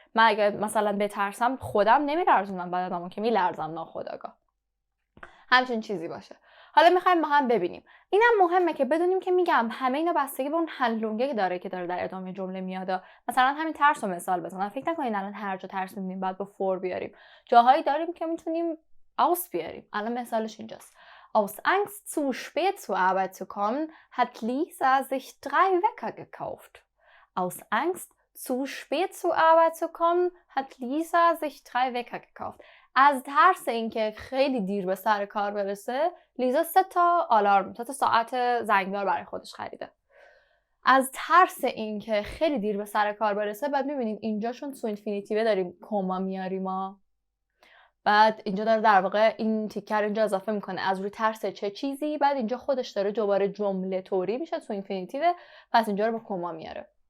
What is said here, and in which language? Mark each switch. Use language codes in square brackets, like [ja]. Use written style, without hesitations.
[fa] من اگه مثلا بترسم خودم نمیلرزونم بدنمو که میلرزم ناخودآگاه. همچین چیزی باشه. حالا میخوایم با هم ببینیم. اینم مهمه که بدونیم که میگم همه اینا بستگی به اون هندلونگی داره که داره در ادامه جمله میاد. مثلا همین ترس رو مثال بزنم. فکر نکنین الان هر جا ترس میبینیم بعد با فور بیاریم. جاهایی داریم که میتونیم aus بیاریم. الان مثالش اینجاست. [de] Aus Angst zu spät zur Arbeit zu kommen, hat Lisa sich 3 Wecker gekauft. Aus Angst zu spät zur Arbeit zu kommen, hat Lisa sich 3 Wecker gekauft. [fa] از ترس اینکه خیلی دیر به سر کار برسه، لیزا 3 تا ساعت زنگدار برای خودش خریده. از ترس اینکه خیلی دیر به سر کار برسه، بعد می‌بینیم اینجاشون تو اینفینیتیو داریم کما میاریم ها. بعد اینجا داره در واقع این تیکر اینجا اضافه میکنه از روی ترس چه چیزی، بعد اینجا خودش داره دوباره جمله طوری میشه تو اینفینیتیو، پس اینجا رو با کما میاره.